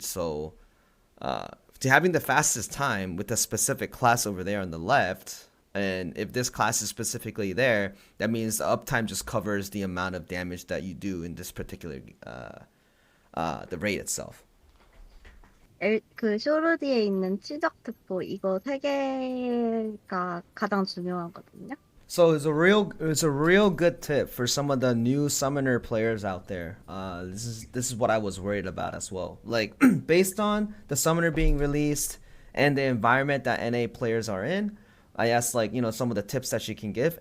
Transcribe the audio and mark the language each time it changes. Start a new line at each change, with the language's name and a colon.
English: So to having the fastest time with a specific class over there on the left, and if this class is specifically there, that means the uptime just covers the amount of damage that you do in this particular the raid itself.
Korean: 그 쇼르디에 있는 치적 특보 이거 세 개가 가장 중요하거든요.
English: So it's a real good tip for some of the new summoner players out there. This is what I was worried about as well. Like based on the summoner being released and the environment that NA players are in, I asked like, some of the tips that she can give.